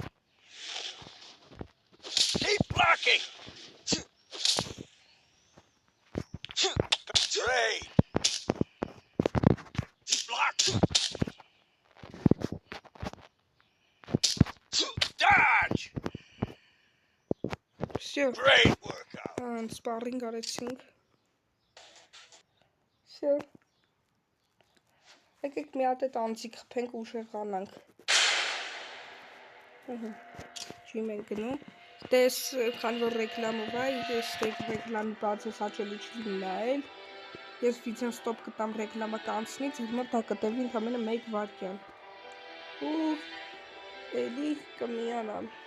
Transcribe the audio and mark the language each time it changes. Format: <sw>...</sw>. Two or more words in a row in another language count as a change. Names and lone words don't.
<en>Keep blocking. Great. Block. Dodge.</en> <ru>Всё,</ru> <en>Great workout.</en> <hy>սպարինգ արեցինք։ Всё։ Եկեք մի հատ այդ անձիկ խփենք ու ուժեղանանք։ Ջիմ ենք գնում։ Դες քանի որ ռեկլամով է, ես ռեկլամի բացը հաճելի չի նայել։ Ես վիդեոն ստոպ կտամ ռեկլամը կանցնի, ձեր մոտ դա կտևի ընդամենը 1 վայրկյան։ Ու էլի կմիանամ։</hy>